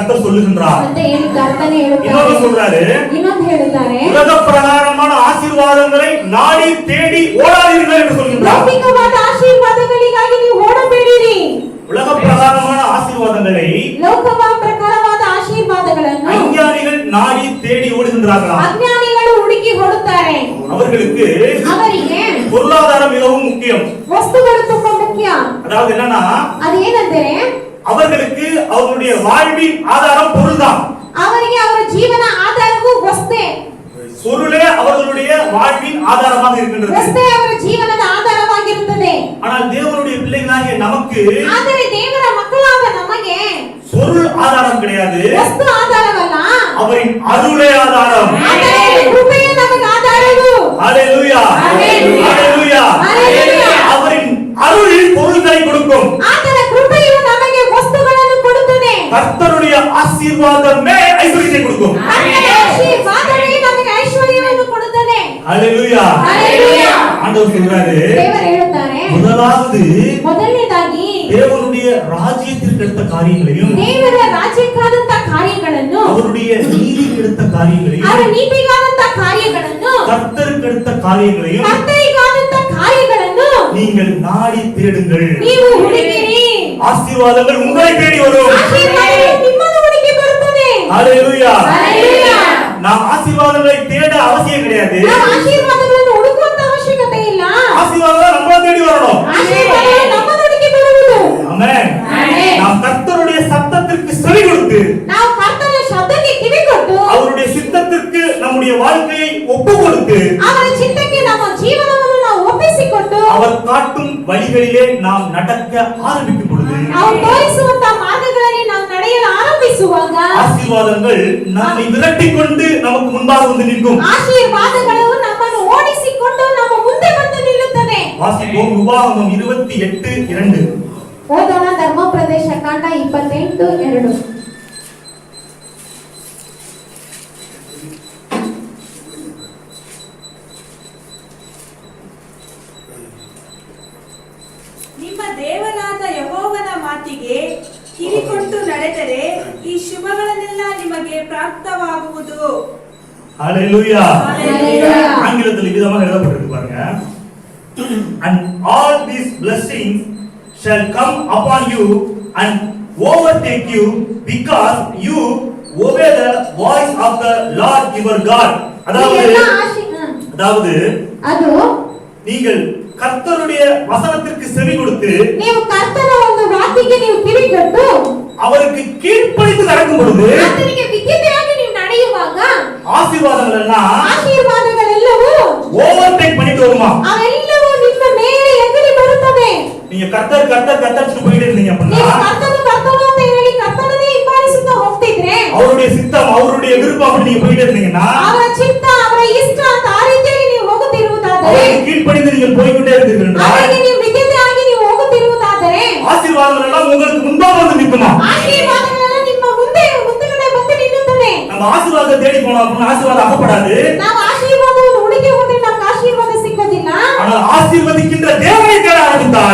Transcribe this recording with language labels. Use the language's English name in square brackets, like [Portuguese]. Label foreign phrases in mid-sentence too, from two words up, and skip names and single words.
[Tamil] சொல்லுகின்றார். [Kannada] ಅಂತ ಹೇಳಿ ಕರ್ತನೇ [Tamil] இன்னொரு [Kannada] ಹೇಳುತ್ತಾರೆ. [Tamil] சொல்றாரு, [Kannada] ಇನ್ನೊಂದು ಹೇಳುತ್ತಾರೆ, [Tamil] உலக பிரகாரமான ஆசீர்வாதங்களை நாடி தேடி ஓடாதீர்கள் என்று சொல்கின்றார். [Kannada] ಲೌಕಿಕವಾದ ಆಶೀರ್ವಾದಗಳಿಗಾಗಿ ನೀವು ಓಡಬೇಡಿರಿ. [Tamil] உலக பிரகாரமான ஆசீர்வாதங்களை [Kannada] ಲೋಕವಾದ ಪ್ರಕಾರವಾದ ಆಶೀರ್ವಾದಗಳನ್ನು [Tamil] அஞ்ஞானிகள் நாடி தேடி ஓடுகின்றார்களா? [Kannada] ಅಜ್ಞಾನಿಗಳು ಹುಡುಕಿ ಓಡುತ್ತಾರೆ. [Tamil] அவர்களுக்கு [Kannada] ಅವರಿಗೆ [Tamil] பொருளாதாரம் மிகவும் முக்கியம். [Kannada] ವಸ್ತುಗಳು ತುಂಬಾ ಮುಖ್ಯ. [Tamil] அதாவது என்னன்னா, [Kannada] ಅದು ಏನಂದ್ರೆ [Tamil] அவர்களுக்கு அவருடைய வாழ்வின் ஆதாரம் பொருள்தான். [Kannada] ಅವರಿಗೆ ಅವರ ಜೀವನ ಆಧಾರವು ವಸ್ತೆ. [Tamil] பொருளே அவர்களுடைய வாழ்வின் ஆதாரமாக இருக்கின்றது. [Kannada] ವಸ್ತೆ ಅವರ ಜೀವನದ ಆಧಾರವಾಗಿರುತ್ತದೆ. [Tamil] ஆனால் தேவனுடைய பிள்ளைகளாகிய நமக்கு [Kannada] ಆದರೆ ದೇವರ ಮಕ್ಕಳಾದ ನಮಗೆ [Tamil] பொருள் ஆதாரம் கிடையாது, [Kannada] ವಸ್ತು ಆಧಾರವಲ್ಲ, [Tamil] அவரின் அருளே ஆதாரம். [Kannada] ಆದರೆ ಕೃಪೆಯೇ ನಮಗೆ ಆಧಾರವು. [Tamil] ஹalleluya, ஹalleluya, ஹalleluya. ஹalleluya. அவரின் அருள் பொருள்களை கொடுக்கும். [Kannada] ಆತನ ಕೃಪೆಯು ನಮಗೆ ವಸ್ತುಗಳನ್ನು ಕೊಡುತ್ತದೆ. [Tamil] கர்த்தருடைய ஆசீர்வாதமே ஐஸ்வர்யத்தை கொடுக்கும். [Kannada] ಆತನ ಆಶೀರ್ವಾದವೇ ನಮಗೆ ಐಶ್ವರ್ಯವನ್ನು ಕೊಡುತ್ತದೆ. [Tamil] ஹalleluya, ஹalleluya. ஆண்டவர் சொல்றாரு, [Kannada] ದೇವರು ಹೇಳುತ್ತಾರೆ, [Tamil] முதலாவது [Kannada] ಮೊದಲನೇದಾಗಿ [Tamil] தேவனுடைய ராஜ்யத்திற்கு எடுத்த காரியங்களையும் [Kannada] ದೇವರ ರಾಜ್ಯಕ್ಕಾದಂತ ಕಾರ್ಯಗಳನ್ನು, [Tamil] அவருடைய நீதிக்கு எடுத்த காரியங்களையும் [Kannada] ಅವರ ನೀತಿಗಾದಂತ ಕಾರ್ಯಗಳನ್ನು, [Tamil] கர்த்தருக்கு எடுத்த காரியங்களையும் [Kannada] ಕರ್ತರಿಗಾದಂತ ಕಾರ್ಯಗಳನ್ನು [Tamil] நீங்கள் நாடி தேடுங்கள். [Kannada] ನೀವು ಹುಡುಕಿರಿ. [Tamil] ஆசீர்வாதங்கள் உங்களை தேடி வரும். [Kannada] ಆಶೀರ್ವಾದಗಳು ನಿಮ್ಮನ್ನು ಹುಡುಕಿ ಬರುತ್ತದೆ. [Tamil] ஹalleluya. ஹalleluya. நாம் ஆசீர்வாதங்களை தேட அவசியம் கிடையாது. [Kannada] ನಾವು ಆಶೀರ್ವಾದಗಳನ್ನು ಹುಡುಕುವಂತ ಅವಶ್ಯಕತೆ ಇಲ್ಲ. [Tamil] ஆசீர்வாதம் நம்மள தேடி வரணும். ಆಶೀರ್ವಾದಗಳು ನಮ್ಮನ್ನು ಹುಡುಕಿ ಬರುವುದು. ஆமென். ஆமென். நாம் கர்த்தருடைய சத்தத்திற்கு செவி கொடுத்து [Kannada] ನಾವು ಕರ್ತನ ಶಬ್ದಕ್ಕೆ ಕಿವಿ ಕೊಟ್ಟು [Tamil] அவருடைய சித்தத்திற்கு நம்முடைய வாழ்க்கையை ஒப்பு கொடுத்து [Kannada] ಅವರ ಚಿತ್ತಕ್ಕೆ ನಮ್ಮ ಜೀವನವನ್ನು ನಾವು ಒಪ್ಪಿಸಿಕೊಟ್ಟು [Tamil] அவர் காட்டும் வழிகளிலே நாம் நடக்க ஆரம்பிக்கும் பொழுது [Kannada] ಅವರು ತೋರಿಸುವಂತ ಮಾರ್ಗಗಳಲ್ಲಿ ನಾವು ನಡೆಯಲು ಆರಂಭಿಸುವಾಗ [Tamil] ஆசீர்வாதங்கள் நம்மை விரட்டிக் கொண்டு நமக்கு முன்பாக வந்து நிற்கும். [Kannada] ಆಶೀರ್ವಾದಗಳು ನಮ್ಮನ್ನು ಓಡಿಸಿಕೊಂಡು ನಮ್ಮ ಮುಂದೆ ಬಂದು ನಿಲ್ಲುತ್ತದೆ. [Tamil] வாசிப்போம் உபாகமம் 28:2. [Kannada] ಓದೋಣ ಧರ್ಮೋಪದೇಶ ಕಾಂಡ 28:2. ನಿಮ್ಮ ದೇವರಾದ ಯೆಹೋವನ ಮಾತಿಗೆ ಕಿವಿಕೊಟ್ಟು ನಡೆದರೆ ಈ ಶುಭಗಳನ್ನೆಲ್ಲ ನಿಮಗೆ ಪ್ರಾಪ್ತವಾಗುವುದು. [Tamil] ஹalleluya. ஹalleluya. ஆங்கிலத்தில் விதமாக எழுதப்பட்டிருக்கு பாருங்க. [English] And all these blessings shall come upon you and overtake you because you obey the voice of the Lord your God. [Tamil] அதாவது [Kannada] ಅದು [Tamil] நீங்கள் கர்த்தருடைய வசனத்திற்கு செவி கொடுத்து [Kannada] ನೀವು ಕರ್ತನ ಒಂದು ವಾಕ್ಯಕ್ಕೆ ನೀವು ಕಿವಿಗೊಟ್ಟು [Tamil] அவருக்கு கீழ்ப்படிந்து நடக்கும் பொழுது [Kannada] ಆತನಿಗೆ ವಿಧೇಯರಾಗಿ ನೀವು ನಡೆಯುವಾಗ [Tamil] ஆசீர்வாதங்கள் எல்லாம் [Kannada] ಆಶೀರ್ವಾದಗಳೆಲ್ಲವೂ [Tamil] ஓவர்டேக் பண்ணிட்டு வருமா? [Kannada] ಅವೆಲ್ಲವೂ ನಿಮ್ಮ ಮೇಲೆ ಎಗರಿ ಬರುತ್ತವೆ. [Tamil] நீங்க கர்த்தர் கர்த்தர் கர்த்தர்னு போயிட்டே இருந்தீங்க [Kannada] ನೀವು [Tamil] அப்படின்னா [Kannada] ಕರ್ತನು ಕರ್ತನು ಅಂತ ಹೇಳಿ ಕರ್ತನನ್ನೇ ಹಿಂಬಾಲಿಸುತ್ತಾ ಹೋಗ್ತಿದ್ರೆ [Tamil] அவருடைய சித்தம் அவருடைய விருப்பம் அப்படி நீங்க போயிட்டே இருந்தீங்கன்னா [Kannada] ಅವರ ಚಿತ್ತ ಅವರ ಇಷ್ಟ ಅಂತ ಆ ರೀತಿಯಾಗಿ ನೀವು ಹೋಗುತ್ತಿರುವುದಾದರೆ [Tamil] அவருக்கு கீழ்ப்படிந்து நீங்கள் போய்க்கொண்டே இருந்தீர்கள் என்றால் [Kannada] ಅವರಿಗೆ ನೀವು ವಿಧೇಯರಾಗಿ ನೀವು ಹೋಗುತ್ತಿರುವುದಾದರೆ [Tamil] ஆசீர்வாதங்கள் எல்லாம் உங்களுக்கு முன்பாக வந்து நிற்குமா? [Kannada] ಆಶೀರ್ವಾದಗಳೆಲ್ಲ ನಿಮ್ಮ ಮುಂದೆಗಡೆ ಬಂದು ನಿಲ್ಲುತ್ತದೆ. [Tamil] நம்ம ஆசீர்வாதத்தை தேடி போனோம் அப்படின்னா ஆசீர்வாதம் அகப்படாது. [Kannada] ನಾವು ಆಶೀರ್ವಾದವನ್ನು ಹುಡುಕಿ ಹೋದ್ರೆ ನಮ್ಗೆ ಆಶೀರ್ವಾದ ಸಿಗೋದಿಲ್ಲ. [Tamil] ஆனால் ஆசீர்வதிக்கின்ற தேவனை தேட ஆரம்பித்தால்